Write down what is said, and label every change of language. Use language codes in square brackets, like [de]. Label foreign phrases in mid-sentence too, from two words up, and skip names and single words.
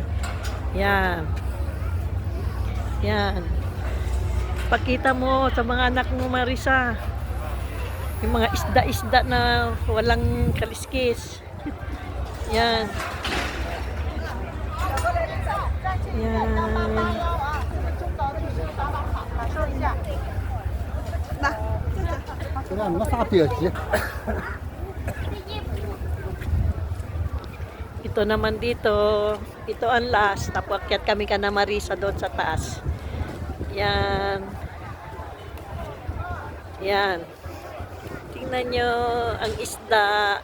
[tl] Yan. Yan. Pakita mo sa mga anak mo Marisa. Yung mga isda-isda na walang kaliskis. Yan. Yan. [zh] 这俩没啥别急。 [tl] Ito naman dito. Ito ang last. Tapos akyat kami ka na Marisa doon sa taas. Yan. Yan. Tingnan nyo ang isda.